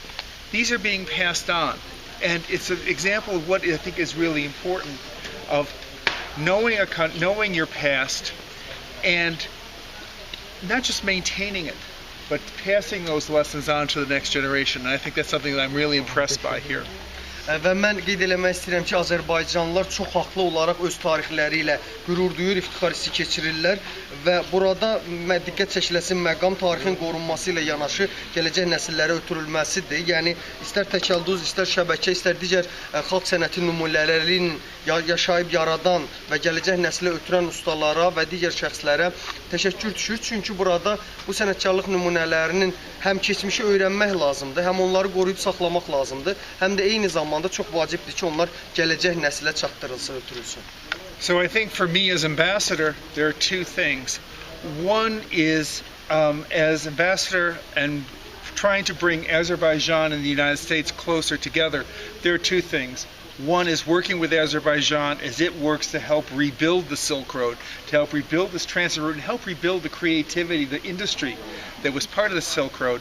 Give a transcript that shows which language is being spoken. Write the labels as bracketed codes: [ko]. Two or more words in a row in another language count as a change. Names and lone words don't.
[en] These are being passed on, and it's an example of what I think is really important, of knowing your past and not just maintaining it, but passing those lessons on to the next generation. And I think that's something that I'm really impressed by here. [az] Və mən qeyd eləmək istəyirəm ki, Azərbaycanlılar çox haqlı olaraq öz tarixləri ilə qürur duyur, iftixar hissi keçirirlər və burada diqqət çəkiləsi məqam tarixin qorunması ilə yanaşı gələcək nəsillərə ötürülməsidir. Yəni istər təkəldüz, istər şəbəkə, istər digər xalq sənəti nümunələrinin yaşayıb yaradan və gələcək nəslə ötürən ustalara və digər şəxslərə təşəkkür düşür. Çünki burada bu sənətkarlıq nümunələrinin həm keçmişi öyrənmək lazımdır, həm onları qoruyub saxlamaq lazımdır, həm də eyni zamanda çox vacibdir ki, onlar gələcək nəslə çatdırılsın, ötürülsün. [en] So I think for me as ambassador, there are two things. One is as ambassador and trying to bring Azerbaijan and the United States closer together, there are two things. One is working with Azerbaijan as it works to help rebuild the Silk Road, to help rebuild this transit route and help rebuild the creativity, the industry that was part of the Silk Road.